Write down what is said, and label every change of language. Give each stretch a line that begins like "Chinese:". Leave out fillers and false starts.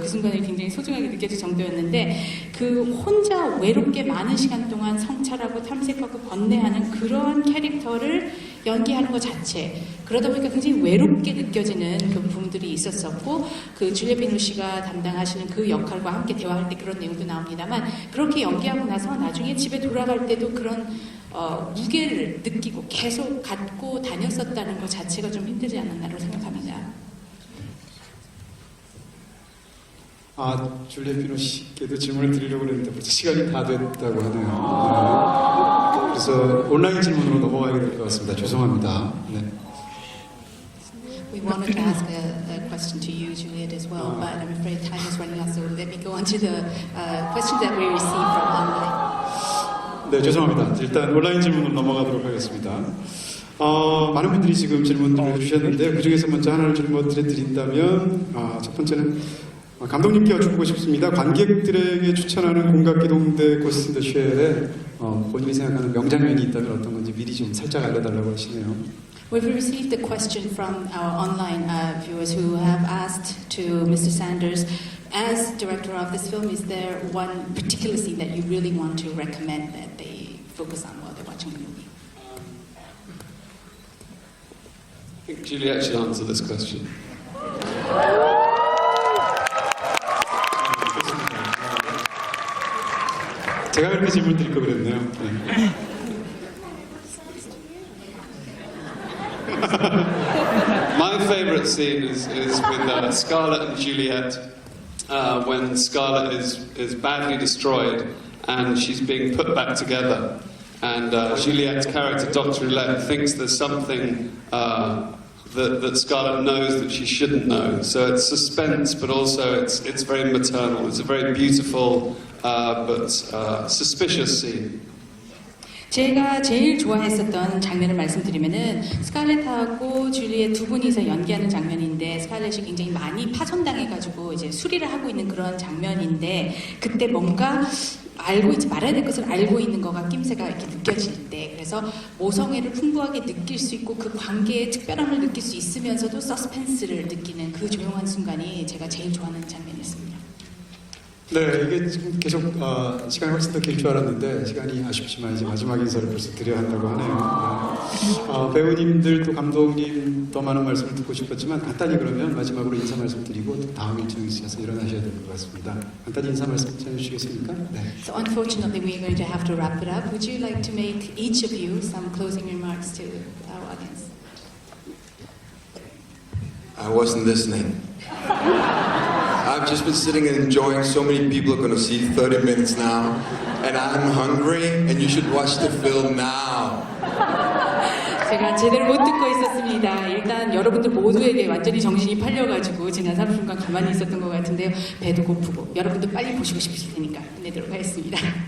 Korean: 그 순간에 굉장히 소중하게 느껴질 정도였는데 그 혼자 외롭게 많은 시간 동안 성찰하고 탐색하고 번뇌하는 그러한 캐릭터를 연기하는 것 자체 그러다 보니까 굉장히 외롭게 느껴지는 그 부분들이 있었었고 그 줄리엣 비노시가 담당하시는 그 역할과 함께 대화할 때 그런 내용도 나옵니다만 그렇게 연기하고 나서 나중에 집에 돌아갈 때도 그런 무게를 느끼고 계속 갖고 다녔었다는 것 자체가 좀 힘들지 않았나라고 생각합니다. 줄리엣 비노시께도 질문을 드리려고 했는데 벌써 시간이 다 됐다고 하네요. 그래서 온라인 질문으로 넘어가야 될 것 같습니다. 죄송합니다. 네.
English: We wanted to ask a question to you, Juliet, as well, but I'm afraid time is running out, so let me go on to the questions that we received from online.
Korean: 네, 죄송합니다. 일단 온라인 질문으로 넘어가도록 하겠습니다. 많은 분들이 지금 질문들을 주셨는데 그 중에서 먼저 하나를 질문을 드린다면 첫 번째는 감독님께 여쭙고 싶습니다. 관객들에게 추천하는 공각기동대 고스트 인 더 쉘에 본인이 생각하는 명장면이 있다면 어떤 건지 미리 좀 살짝 알려달라고 하시네요.
English: We've received a question from our online viewers who have asked to Mr. Sanders, as director of this film, is there one particular scene that you really want to recommend that they focus on while they're watching the movie? I think Juliet should answer this question.
Korean: 제가 그렇게 질문 드릴 거 그랬네요. 네.
English: My favourite scene is with Scarlett and Juliet when Scarlett is badly destroyed and she's being put back together, and Juliet's character, Dr. Oulette, thinks there's something that Scarlett knows that she shouldn't know. So it's suspense, but also it's very maternal. It's a very beautiful but suspicious scene.
Korean: 제가 제일 좋아했었던 장면을 말씀드리면은 스칼렛하고 줄리엣 두 분이서 연기하는 장면인데 스칼렛이 굉장히 많이 파손당해가지고 이제 수리를 하고 있는 그런 장면인데 그때 뭔가 알고 있지 말아야 될 것을 알고 있는 거가 낌새가 이렇게 느껴질 때 그래서 모성애를 풍부하게 느낄 수 있고 그 관계의 특별함을 느낄 수 있으면서도 서스펜스를 느끼는 그 조용한 순간이 제가 제일 좋아하는 장면이었습니다. 네, 이게 지금 계속 시간이 훨씬 더 길 줄 알았는데 시간이 아쉽지만 이제 마지막 인사를 벌써 드려야 한다고 하네요. 배우님들 또 감독님 더 많은 말씀을 듣고 싶었지만 간단히 그러면 마지막으로 인사 말씀 드리고 또 다음 일정이 있어서 일어나셔야 될 것 같습니다. 간단히 인사 말씀 해주시겠습니까? 네.
English: So unfortunately we're going to have to wrap it up. Would you like to make each of you some closing remarks to our audience? I wasn't listening. I've just been sitting and enjoying. So many people are going to see 30 minutes now, and I'm hungry, and you should watch the film now.
Korean: 제가 제대로 못 듣고 있었습니다. 일단 여러분들 모두에게 완전히 정신이 팔려가지고 지난 30분간 가만히 있었던 것 같은데요. 배도 고프고 여러분들 빨리 보시고 싶으실 테니까 끝내도록 하겠습니다.